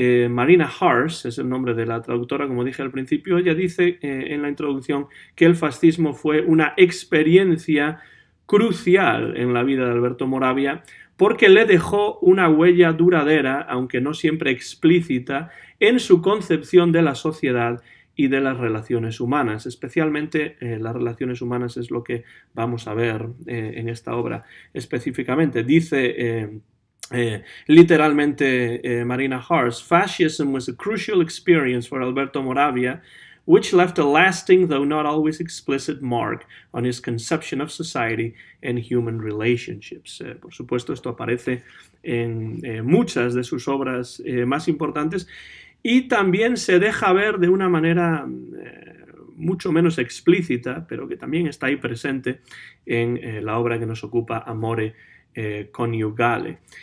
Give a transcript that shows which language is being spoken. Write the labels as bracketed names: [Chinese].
[Spanish] Marina Harsh es el nombre de la traductora, como dije al principio, ella dice en la introducción que el fascismo fue una experiencia crucial en la vida de Alberto Moravia porque le dejó una huella duradera, aunque no siempre explícita, en su concepción de la sociedad y de las relaciones humanas. Especialmente las relaciones humanas es lo que vamos a ver en esta obra específicamente. Dice [English] Literalmente, Marina Hars, fascism was a crucial experience for Alberto Moravia, which left a lasting, though not always explicit, mark on his conception of society and human relationships. [Spanish] Por supuesto, esto aparece en muchas de sus obras más importantes y también se deja ver de una manera mucho menos explícita, pero que también está ahí presente en la obra que nos ocupa, Amore Coniugale.